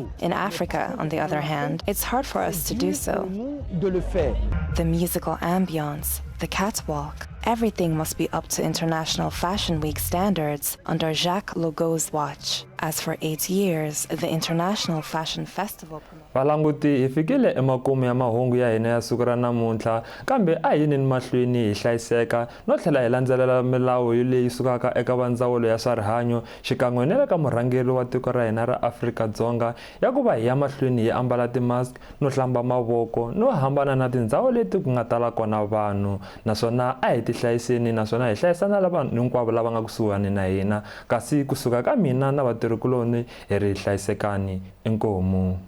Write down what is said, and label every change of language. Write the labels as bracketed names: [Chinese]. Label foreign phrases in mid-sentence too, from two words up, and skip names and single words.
[English] In Africa, on the other hand, it's hard for us to do so. The musical ambience, the catwalk, everything must be up to International Fashion Week standards under Jacques Logo's watch. As for 8 years, the International Fashion Festival. [Tsonga] Valanguti hi fikile emakumu ya mahungu ya hina ya siku ra namuntlha, kambe a hi yini mahlweni hi hlayiseka no tlhela hi landzelela milawu leyi sukaka eka vandzawulo ya swa rihanyo xikan'we na le ka murhangeri wa tiko ra hina ra Afrika-Dzonga ya ku va hi ya mahlweni hi ambala timask no hlamba mavoko no hambana na tindhawu leti ku nga tala kona vanhu, naswona a hi ti hlayiseni naswona hi hlayisana lava hinkwavo lava nga kusuhani na hina, kasi kusuka ka mina na vatirhikuloni hi ri hlayisekani.